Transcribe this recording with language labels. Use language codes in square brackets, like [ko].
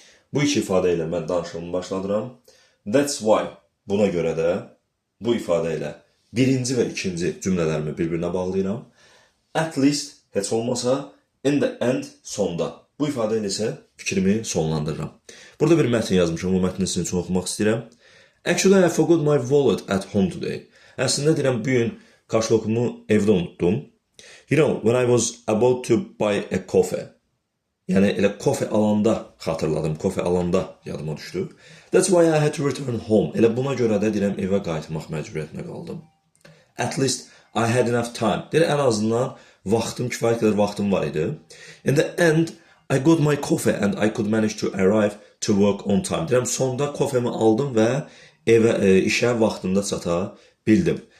[az] Bu iki ifadə ilə mən danışığımı başladıram. [en] That's why, [az] buna görə də bu ifadə ilə birinci və ikinci cümlələrimi bir-birinə bağlayıram. [en] At least, [az] heç olmasa, [en] in the end, [az] sonda. Bu ifadə ilə isə fikrimi sonlandırıram. Burada bir mətn yazmışam, bu mətni sizin üçün oxumaq istəyirəm. [en] Actually, I forgot my wallet at home today. [az] Əslində deyirəm, bugün kaşlokumu evdə unutdum. [en] You know, when I was about to buy a coffee. [az] Yəni, elə kofe alanda xatırladım, kofe alanda yadıma düşdü. [en] That's why I had to return home. [az] Elə buna görə də deyirəm, evə qayıtmaq məcburiyyətinə qaldım. [en] At least, I had enough time. [az] Deyir, ən azından vaxtım, kifayət qədər vaxtım var idi. [en] In the end, I got my coffee and I could manage to arrive to work on time. [az] Deyirəm, sonda kofemi aldım və işə vaxtında çata bildim.